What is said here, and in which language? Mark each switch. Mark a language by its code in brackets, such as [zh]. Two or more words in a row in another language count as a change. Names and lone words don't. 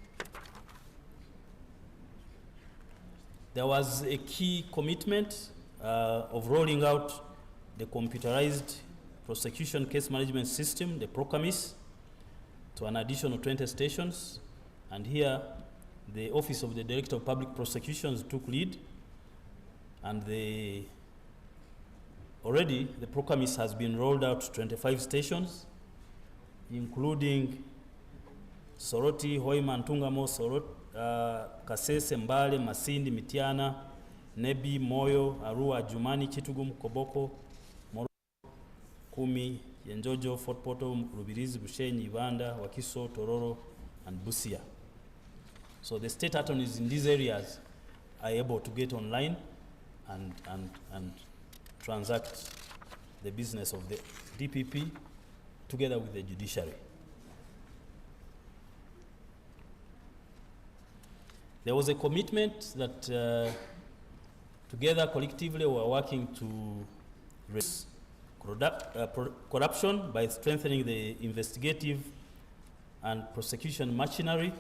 [en] There was a key commitment of rolling out the computerized prosecution case management system, the PROCAMIS, to an additional 20 stations. And here, the Office of the Director of Public Prosecutions took lead, and already the PROCAMIS has been rolled out to 25 stations, including Soroti, Hoima, Ntungamo, Kasese, Mbale, Masindi, Mitiana, Nebi, Moyo, Arua, Jumani, Chitugum, Koboko, Moro, Kumi, Yenjojo, Fort Poto, Rubirizi, Bushenyi, Ibanda, Wakiso, Tororo, and Busia. So the state attorneys in these areas are able to get online and transact the business of the DPP together with the judiciary. There was a commitment that together collectively we are working to reduce corruption by strengthening the investigative and prosecution machinery.